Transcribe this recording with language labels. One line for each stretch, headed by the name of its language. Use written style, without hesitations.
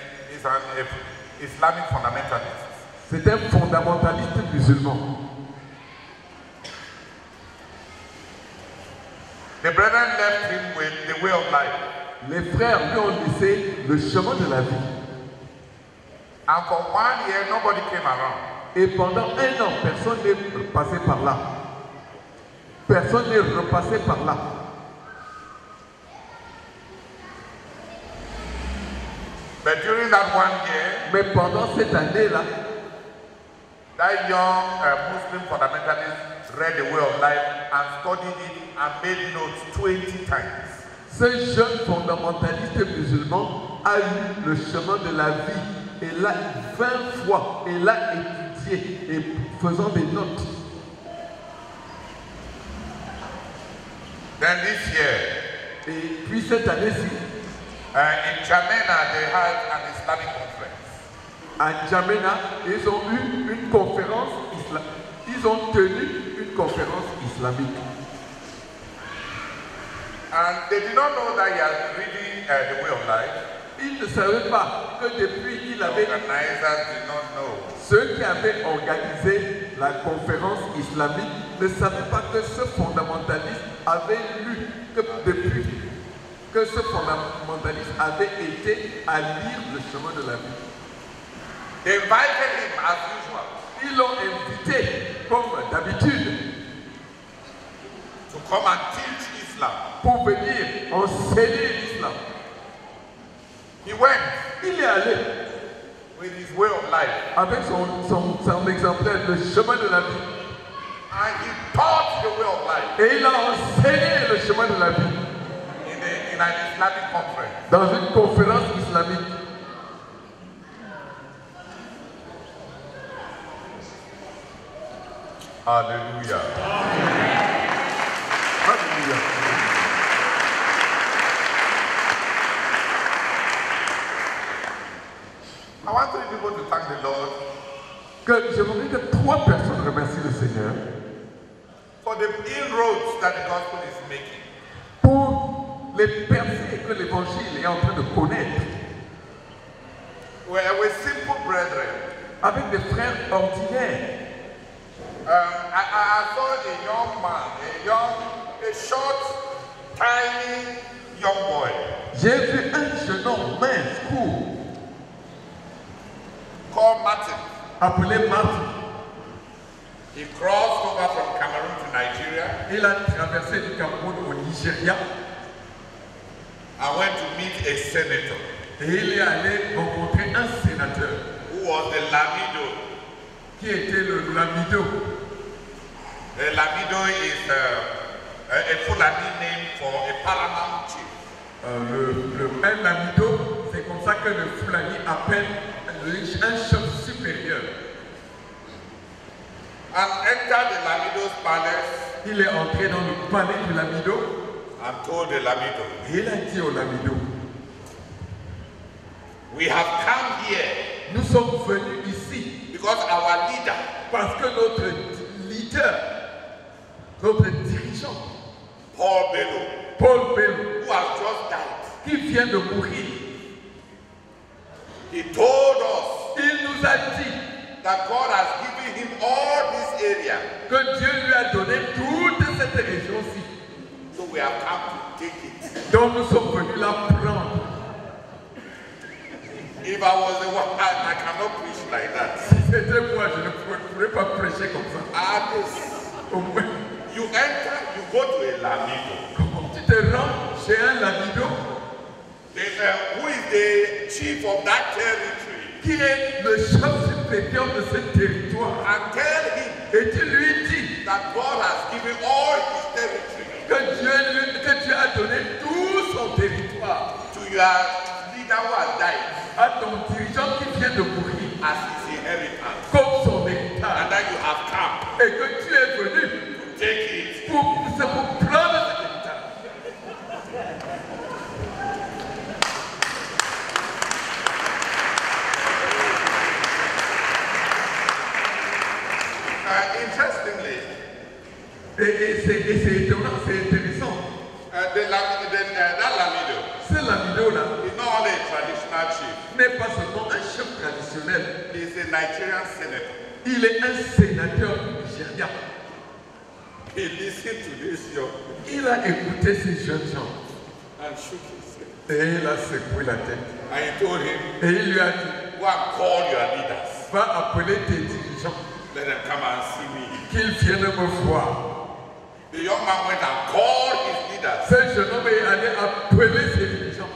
English: He's an Islamic fundamentalist.
French: C'est un fondamentaliste musulman.
English: The brethren left him with the way of life.
French: Les frères lui ont laissé le chemin de la vie.
English: And for 1 year, nobody came around.
French: Et pendant un an, personne n'est passé par là. Personne n'est repassé par là.
English: But during that 1 year,
French: Mais pendant cette année-là,
English: that young Muslim fundamentalist read the way of life and studied it and made notes 20 times.
French: ce jeune fondamentaliste musulman a eu le chemin de la vie et l'a 20 fois et l'a étudié et faisant des notes.
English: Then this year,
French: Et puis cette année-ci,
English: in Jamena, they had an Islamic conference.
French: à N'Djamena, ils ont eu une conférence islamique. Ils ont tenu une conférence islamique.
English: And they did not know that he had been reading the way of life.
French: Ils ne savaient pas que depuis il avait...
English: Organizers did not know.
French: Ceux qui avaient organisé la conférence islamique ne savaient pas que ce fondamentaliste avait lu, que depuis que ce fondamentaliste avait été à lire le chemin de la vie.
English: They invited him as usual
French: Ils l'ont invité, comme d'habitude,
English: to come and teach Islam.
French: pour venir enseigner l'islam.
English: He went
French: Il est allé
English: with his way of life
French: avec son exemplaire, le chemin de la vie.
English: and he taught the way of life
French: Et il a enseigné le chemin de la vie
English: in an Islamic conference.
French: dans une conférence islamique.
English: Hallelujah.
French: Alléluia.
English: I want 3 people to thank the Lord
French: Que j'aimerais que 3 personnes remercient le Seigneur
English: for the inroads that the gospel is making.
French: pour les percées que l'évangile est en train de connaître
English: With simple brethren.
French: avec des frères ordinaires.
English: I saw a young man, a short, tiny young boy
French: J'ai vu un jeune homme mince, court,
English: called Martin.
French: appelé Martin.
English: He crossed over from Cameroon to Nigeria
French: Il a traversé du Cameroun au Nigeria
English: and went to meet a senator
French: et il est allé rencontrer un sénateur
English: who was the Lamido.
French: qui était le Lamido.
English: The Lamido is a Fulani name for a paramount chief.
French: Un Lamido, c'est comme ça que le Fulani appelle un chef supérieur.
English: And entered the Lamido's palace
French: Il est entré dans le palais du Lamido
English: and told the Lamido,
French: et il a dit au Lamido,
English: We have come here
French: Nous sommes venus ici
English: because our leader,
French: parce que notre leader, notre dirigeant,
English: Paul Bello,
French: Paul Bello,
English: who has just died,
French: qui vient de mourir,
English: he told us
French: il nous a dit
English: that God has given him all this area.
French: que Dieu lui a donné toute cette région-ci.
English: So we have come to take it.
French: Donc nous sommes venus la prendre.
English: If I was the one, I cannot preach like that.
French: Si c'était moi, je ne pourrais pas prêcher comme ça. Au moins,
English: You enter, you go to a Lamido.
French: comment tu te rends chez un Lamido
English: Who is the chief of that territory?
French: qui est le chef supérieur de ce territoire
English: And tell him
French: et tu lui dis
English: that God has given all his territory
French: que Dieu a donné tout son territoire
English: to your leader who has died
French: à ton dirigeant qui vient de mourir
English: as his inheritance.
French: comme son
English: And
French: héritage
English: that you have come
French: et que tu es venu
English: to take it.
French: pour prendre cet héritage.
English: Interestingly,
French: Et c'est étonnant, c'est intéressant.
English: that Lamido
French: Ce Lamido-là
English: is not only a traditional chief,
French: n'est pas seulement un chef traditionnel,
English: he is a Nigerian senator.
French: il est un sénateur du Nigeria.
English: He listened to this young
French: Il a écouté ces jeunes gens
English: and shook his head.
French: et il a secoué la tête.
English: And he told him,
French: Et il lui a dit,
English: go and call your leaders.
French: va appeler tes dirigeants,
English: Let them come and see me.
French: qu'ils viennent me voir.
English: The young man went and called his leaders.
French: Ce jeune homme est allé appeler ses dirigeants.